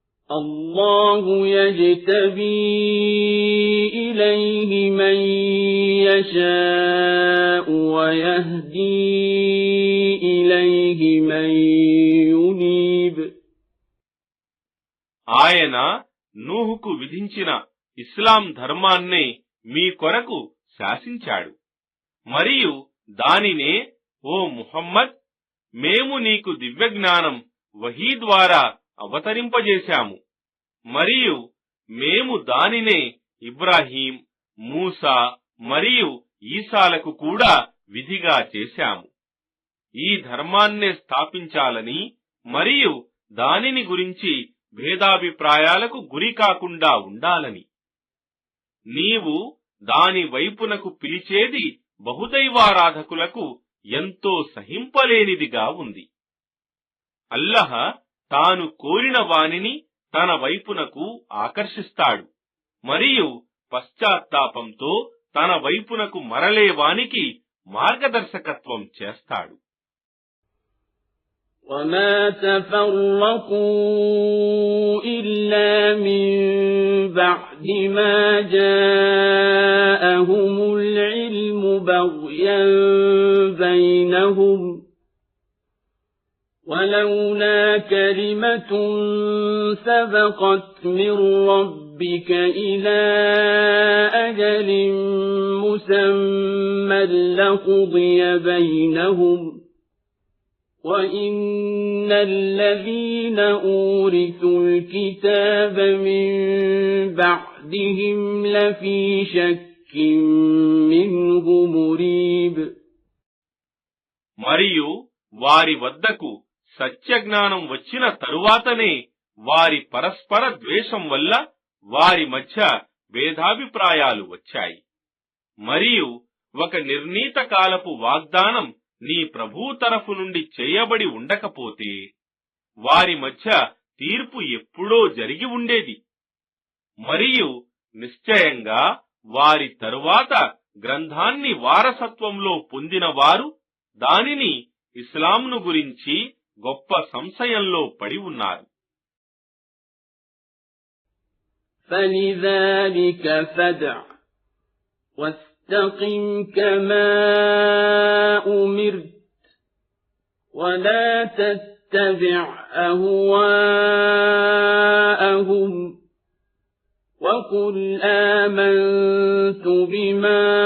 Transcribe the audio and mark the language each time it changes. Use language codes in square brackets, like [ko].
[ar] الله يجتبي إليه من يشاء ويهدي إليه من ينيب. [te] ఆయన నూహుకు విధించిన ఇస్లాం ధర్మాన్నే మీ కొరకు శాసించాడు. మరియు దానినే, ఓ ముహమ్మద్, మేము నీకు దివ్యజ్ఞానం వహీ ద్వారా అవతరింపజేశాము. మరియు మేము దానినే ఇబ్రాహీం, మూసా మరియు ఈసాలకు కూడా విధిగా చేశాము. ఈ ధర్మాన్నే స్థాపించాలని మరియు దానిని గురించి భేదాభిప్రాయాలకు గురి కాకుండా ఉండాలని. నీవు దాని వైపునకు పిలిచేది బహుదైవారాధకులకు ఎంతో సహింపలేనిదిగా ఉంది. అల్లహ తాను కోరిన వానిని తన వైపునకు ఆకర్షిస్తాడు మరియు పశ్చాత్తాపంతో తన వైపునకు మరలే వానికి మార్గదర్శకత్వం చేస్తాడు. [ar] وما تفرقوا إلا من بعد ما جاءهم العلم بغيا بينهم ولولا كلمة سبقت من ربك إلى أجل مسمى لقضي بينهم وَإِنَّ الَّذِينَ أُورِثُوا الْكِتَابَ مِنْ بَعْدِهِمْ لَفِي شَكٍّ مِّنْهُ مُرِيبٍ. [te] మరియు వారి వద్దకు సత్యజ్ఞానం వచ్చిన తరువాతనే వారి పరస్పర ద్వేషం వల్ల వారి మధ్య భేదాభిప్రాయాలు వచ్చాయి. మరియు ఒక నిర్ణీత కాలపు వాగ్దానం నీ ప్రభువు తరఫు నుండి చేయబడి ఉండకపోతే వారి మధ్య తీర్పు ఎప్పుడో జరిగి ఉండేది. మరియు నిశ్చయంగా వారి తరువాత గ్రంథాన్ని వారసత్వంలో పొందిన వారు దానిని, ఇస్లాంను గురించి గొప్ప సంశయంలో పడి ఉన్నారు. [ar] فَلِذَلِكَ فَادْعُ وَاسْتَقِمْ كَمَا أُمِرْتَ وَلَا تَتَّبِعْ أَهْوَاءَهُمْ وَقُلْ آمَنْتُ بِمَا